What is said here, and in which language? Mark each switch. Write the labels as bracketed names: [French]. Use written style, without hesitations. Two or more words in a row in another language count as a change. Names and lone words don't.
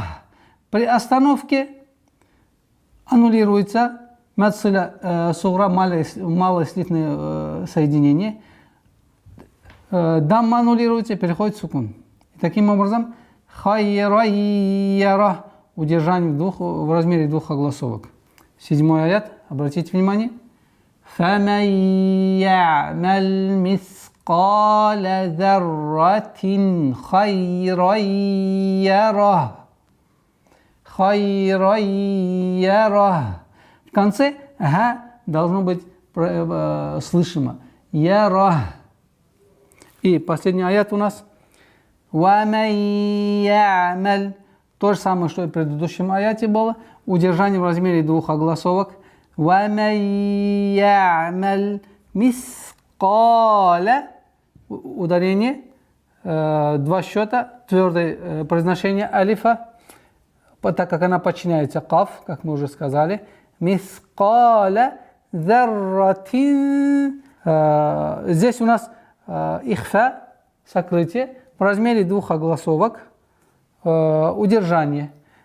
[Russian] При остановке аннулируется [Arabic] مد صلة صغرى, [Russian] малослитное соединение, дамма аннулируется и переходит в сукун. И таким образом, хайрайяра, удержание в размере двух огласовок. 7-й аят, обратите внимание. [Arabic] فَمَنْ يَعْمَلْ مِثْقَالَ ذَرَّةٍ خَيْرًا يَرَهُ. خَيْرًا يَرَهُ. [Russian] В конце «га» должно быть слышимо. «Ярах». И последний аят у нас. [Arabic] وَمَنْ يَعْمَلْ. [Russian] То же самое, что и в предыдущем аяте было. Удержание в размере двух огласовок. [Arabic] وَمَنْ يَعْمَلْ مِثْقَالَ. [Russian] Ударение. Два счета. Твердое произношение алифа. так как она подчиняется каф, как мы уже сказали, [Arabic] مثقال ذرة. [Russian] Здесь у нас ихфа, сокрытие, в размере двух огласовок, удержание.